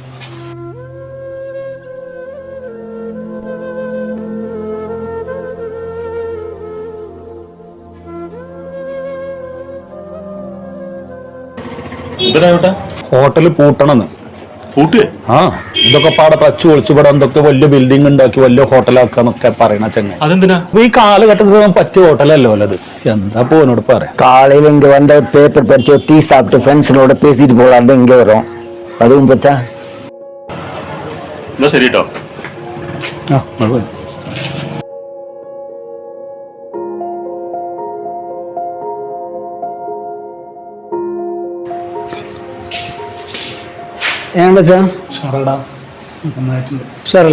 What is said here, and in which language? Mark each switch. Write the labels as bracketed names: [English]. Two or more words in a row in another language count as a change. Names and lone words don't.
[Malayalam] ഹോട്ടല് പൂട്ടണമെന്ന്. പൂട്ടിയേ? ആ, ഇതൊക്കെ പാടെ തച്ചു പൊളിച്ചുപടെ എന്തൊക്കെ വലിയ ബിൽഡിംഗ് ഉണ്ടാക്കി വലിയ ഹോട്ടലാക്കാന്നൊക്കെ പറയണ ചങ്ങ. അതെന്തിനാ? ഈ കാലഘട്ടത്തിൽ പറ്റിയ ഹോട്ടലല്ലോ അല്ലത്. എന്താ പോനോട് പറയാം. [Tamil] காலையில இங்க வந்த பேப்பர் படிச்சு டீ சாப்பிட்டு ஃப்ரெண்ட்ஸோட பேசிட்டு போகலாம். இங்க வரும். அதுவும் பச்சா. [Malayalam] എന്നാ ശരി കേട്ടോ. ഉഷാറല്ലേ?